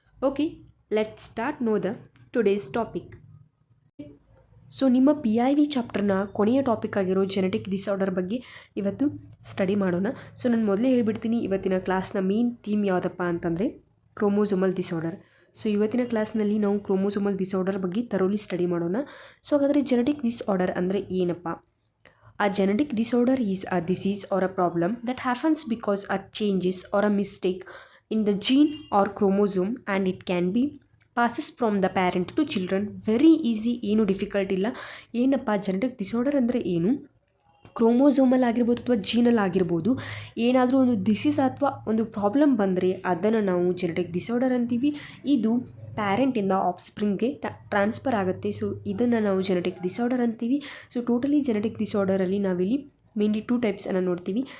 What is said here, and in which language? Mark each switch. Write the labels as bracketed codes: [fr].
[en] Okay, let's start know the today's topic. [kn] So ನಿಮ್ಮ PIV ಚಾಪ್ಟರ್ನ ಕೊನೆಯ topic ಆಗಿರೋ genetic disorder ಬಗ್ಗೆ ಇವತ್ತು ಸ್ಟಡಿ ಮಾಡೋಣ. ಸೊ ನಾನು ಮೊದಲೇ ಹೇಳ್ಬಿಡ್ತೀನಿ, ಇವತ್ತಿನ ಕ್ಲಾಸ್ನ ಮೇನ್ ಥೀಮ್ ಯಾವುದಪ್ಪ ಅಂತಂದರೆ ಕ್ರೋಮೋಸೋಮಲ್ ಡಿಸಾರ್ಡರ್. ಸೊ ಇವತ್ತಿನ ಕ್ಲಾಸ್ನಲ್ಲಿ ನಾವು ಕ್ರೋಮೋಸೋಮಲ್ ಡಿಸಾರ್ಡರ್ ಬಗ್ಗೆ ಥರೋಲಿ ಸ್ಟಡಿ ಮಾಡೋಣ. ಸೊ ಹಾಗಾದರೆ ಜೆನೆಟಿಕ್ ಡಿಸಾರ್ಡರ್ ಅಂದರೆ ಏನಪ್ಪ? [en] A genetic disorder is a disease or a problem that happens because a changes or a mistake in the gene or chromosome and it can be passes from the parent to children. Very easy, [kn] ಏನು difficult ಇಲ್ಲ. ಏನಪ್ಪ genetic disorder ಅಂದರೆ ಏನು? Chromosomal ಆಗಿರ್ಬೋದು ಅಥವಾ ಜೀನಲ್ಲಿ ಆಗಿರ್ಬೋದು ಏನಾದರೂ ಒಂದು ಡಿಸೀಸ್ ಅಥವಾ ಒಂದು ಪ್ರಾಬ್ಲಮ್ ಬಂದರೆ ಅದನ್ನು ನಾವು ಜೆನೆಟಿಕ್ ಡಿಸಾರ್ಡರ್ ಅಂತೀವಿ. ಇದು ಪ್ಯಾರೆಂಟಿಂದ ಆಫ್ಸ್ಪ್ರಿಂಗ್ಗೆ ಟ್ರಾನ್ಸ್ಫರ್ ಆಗುತ್ತೆ. ಸೊ ಇದನ್ನು ನಾವು ಜೆನೆಟಿಕ್ ಡಿಸಾರ್ಡರ್ ಅಂತೀವಿ. ಸೊ ಟೋಟಲಿ ಜೆನೆಟಿಕ್ ಡಿಸಾರ್ಡರಲ್ಲಿ ನಾವಿಲ್ಲಿ ಮೇನ್ಲಿ 2 ಟೈಪ್ಸನ್ನು ನೋಡ್ತೀವಿ.